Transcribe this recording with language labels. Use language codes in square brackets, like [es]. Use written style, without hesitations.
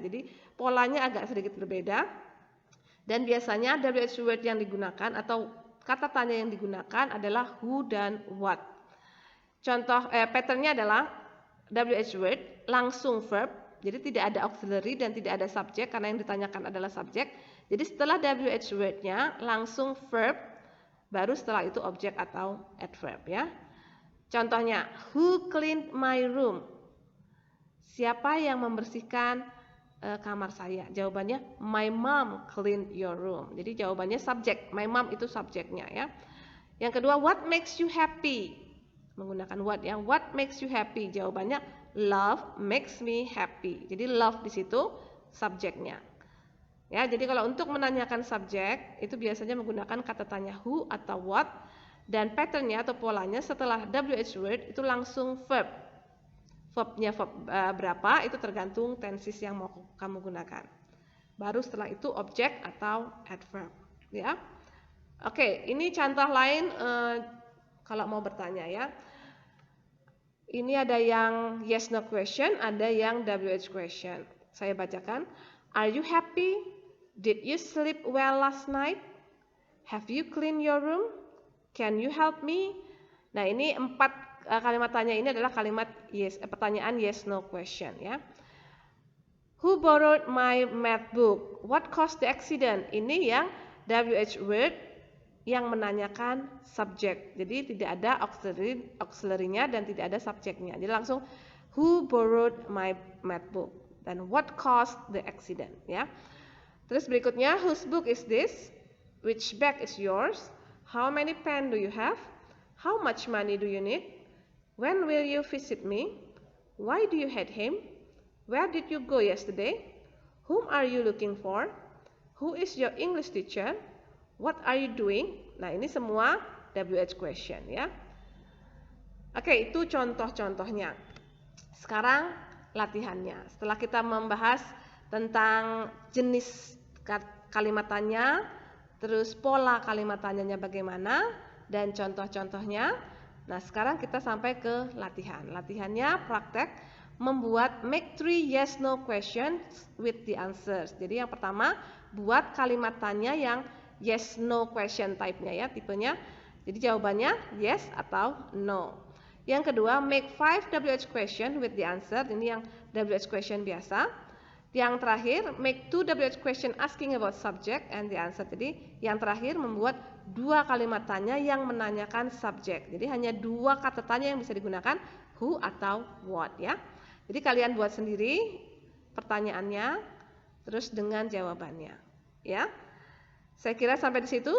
[id] Jadi polanya agak sedikit berbeda. Dan biasanya WH word yang digunakan atau kata tanya yang digunakan adalah who dan what. Contoh patternnya adalah WH word langsung verb. Jadi tidak ada auxiliary dan tidak ada subject karena yang ditanyakan adalah subject. Jadi setelah WH word-nya langsung verb, baru setelah itu objek atau adverb, ya. [en] Contohnya, who cleaned my room? [id] Siapa yang membersihkan kamar saya? Jawabannya, [en] my mom cleaned your room. [id] Jadi jawabannya subjek, my mom itu subjeknya, ya. Yang kedua, [en] what makes you happy? [id] Menggunakan what, ya. [en] What makes you happy? [id] Jawabannya [en] love makes me happy. [id] Jadi love di situ subjeknya. Ya, jadi kalau untuk menanyakan subjek itu biasanya menggunakan kata tanya who atau what. Dan patternnya atau polanya setelah WH word itu langsung verb. Verbnya berapa itu tergantung tenses yang mau kamu gunakan. Baru setelah itu objek atau adverb, ya. Oke, ini contoh lain kalau mau bertanya ya. Ini ada yang yes no question, ada yang WH question. Saya bacakan. [en] Are you happy? Did you sleep well last night? Have you cleaned your room? Can you help me? [id] Nah, ini 4 kalimat tanya ini adalah kalimat yes, pertanyaan yes no question ya. [en] Who borrowed my math book? What caused the accident? [id] Ini yang WH word yang menanyakan subjek. Jadi tidak ada auxiliary-nya dan tidak ada subjeknya. Jadi langsung [en] who borrowed my math book [id] dan [en] what caused the accident [id] ya. Terus berikutnya [en] whose book is this? Which bag is yours? How many pen do you have? How much money do you need? When will you visit me? Why do you hate him? Where did you go yesterday? Whom are you looking for? Who is your English teacher? What are you doing? [id] Nah, ini semua WH question ya. Oke, itu contoh-contohnya. Sekarang latihannya. Setelah kita membahas tentang jenis kalimat tanya, terus pola kalimat tanyanya bagaimana, dan contoh-contohnya. Nah, sekarang kita sampai ke latihan. Latihannya praktek membuat [en] make 3 yes no questions with the answers. [id] Jadi yang pertama, buat kalimat tanya yang yes no question type-nya ya, tipenya. Jadi jawabannya yes atau no. Yang kedua, [en] make 5 WH question with the answer. [id] Ini yang WH question biasa. Yang terakhir, [en] make 2 WH question asking about subject and the answer. [id] Jadi yang terakhir membuat 2 kalimat tanya yang menanyakan subjek. Jadi hanya 2 kata tanya yang bisa digunakan, who atau what ya. Jadi kalian buat sendiri pertanyaannya terus dengan jawabannya ya. Saya kira sampai di situ.